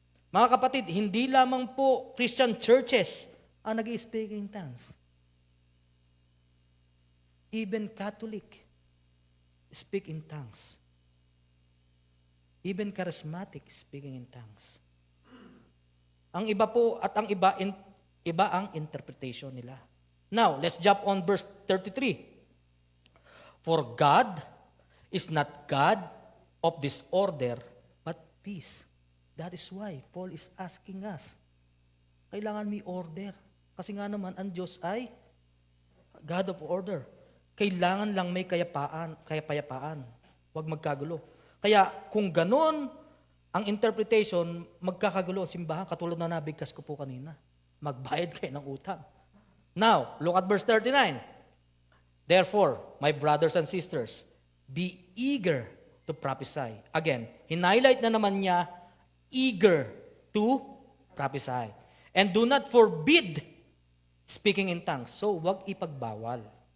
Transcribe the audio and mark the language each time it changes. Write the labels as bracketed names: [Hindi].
[Filipino] Mga kapatid, hindi lamang po Christian churches ang nag-speak in tongues. [English] Even Catholic speak in tongues. Even charismatic speaking in tongues. [Filipino] Ang iba po at ang iba ang interpretation nila. [English] Now, let's jump on verse 33. For God is not God of disorder, but peace. That is why Paul is asking us, [Filipino] kailangan may order. Kasi nga naman, ang Diyos ay [English] God of order. [Filipino] Kailangan lang may kapayapaan. Huwag magkagulo. Kaya kung ganon ang interpretation, magkakagulo ang simbahan, katulad na nabigkas ko po kanina. Magbayad kayo ng utang. [English] Now, look at verse 39. Therefore, my brothers and sisters, be eager to prophesy. [Filipino] Again, hinighlight na naman niya, [English] eager to prophesy. And do not forbid speaking in tongues. So, [Filipino] wag ipagbawal.